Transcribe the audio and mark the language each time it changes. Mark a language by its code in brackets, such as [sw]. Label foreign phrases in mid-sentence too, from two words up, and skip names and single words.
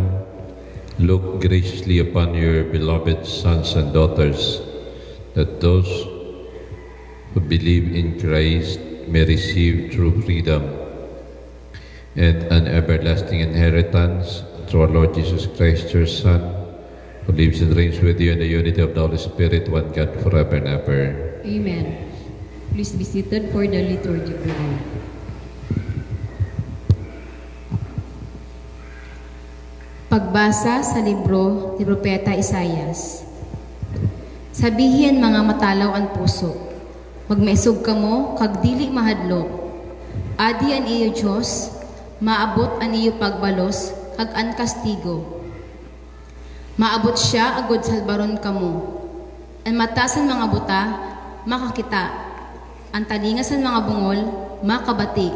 [en] Look graciously upon your beloved sons and daughters, that those who believe in Christ may receive true freedom and an everlasting inheritance through our Lord Jesus Christ, your Son, who lives and reigns with you in the unity of the Holy Spirit, one God, forever and ever. Amen. Please be seated for the liturgy prayer. [tl] Pagbasa sa libro ni Propeta Isaias. [hil] Sabihin mga matalaw ang puso, Magmaisog kamo kag dili mahadlok. Adi an iyo Dios, maabot an iyo pagbalos kag an kastigo. Maabot siya agod salbaron kamo. Ang matasan mga buta, makakita. Ang talingasan mga bungol, makabati.